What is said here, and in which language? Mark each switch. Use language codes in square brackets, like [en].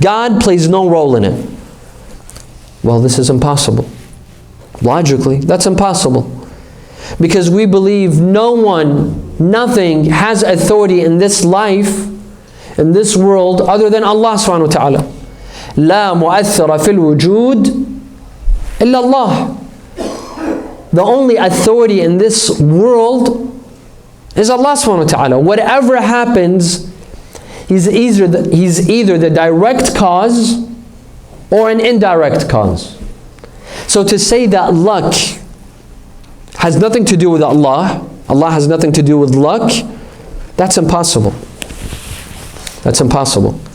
[en] God plays no role in it. Well, this is impossible. Logically, that's impossible. Because we believe no one, nothing has authority in this life, in this world, other than Allah subhanahu wa ta'ala. [ar] لا مؤثر في الوجود إلا الله. [en] The only authority in this world is Allah subhanahu wa ta'ala. Whatever happens, He's either the direct cause or an indirect cause. So to say that luck has nothing to do with Allah, Allah has nothing to do with luck, that's impossible. That's impossible.